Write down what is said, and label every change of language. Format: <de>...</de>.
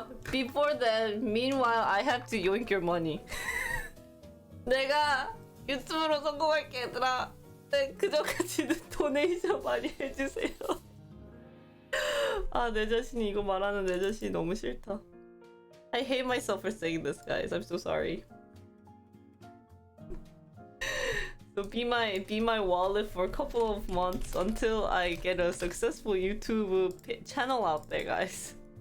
<en>Before then, meanwhile, I have to yoink your money.</en> <ko>내가 유튜브로 성공할게 얘들아. 그전까지는 도네이션 많이 해주세요. 아, 내 자신이 이거 말하는 내 자신이 너무 싫다.</ko> <en>I hate myself for saying this, guys. I'm so sorry. So be my wallet for a couple of months until I get a successful YouTube channel out there, guys.</en>